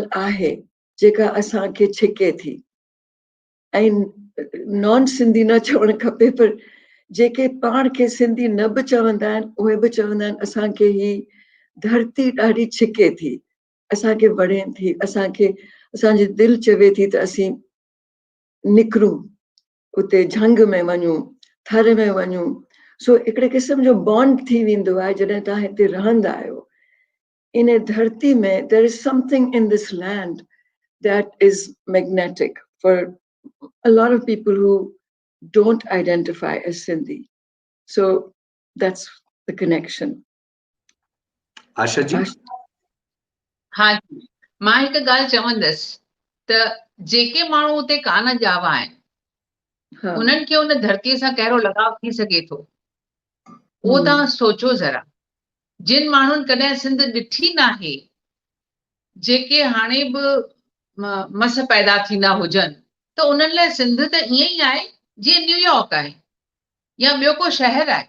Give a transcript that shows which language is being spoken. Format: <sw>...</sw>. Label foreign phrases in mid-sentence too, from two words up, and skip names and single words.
<sd>आहे जेका असांखे छिके थी, ऐं नॉन सिंधी न चवणु खपे, पर जेके पाण खे सिंधी न बि चवंदा आहिनि उहे बि चवंदा आहिनि असांखे ही धरती ॾाढी छिके थी, असांखे वणे थी, असांखे असांजी दिलि चवे थी त असीं निकिरूं, उते झंग में वञूं, थर में वञूं. सो हिकिड़े क़िस्म जो बॉन्ड थी वेंदो आहे जॾहिं तव्हां हिते रहंदा आहियो. इन धरती में</sd> <en>there is something in this land that is magnetic for a lot of people who don't identify as Sindhi. So that's the connection. Asha ji?</en> <sd>हा जी, मां हिकु ॻाल्हि चवंदसि त जेके माण्हू उते कान ॼावा आहिनि उन्हनि खे उन धरतीअ सां कहिड़ो लगाव थी सघे थो, उहो तव्हां सोचो ज़रा. जिन माण्हुनि कॾहिं सिंध ॾिठी नाहे, जेके हाणे बि मस पैदा थींदा हुजनि, त उन्हनि लाइ सिंध त ईअं ई आहे जीअं न्यूयॉर्क आहे या ॿियो को शहर आहे.</sd>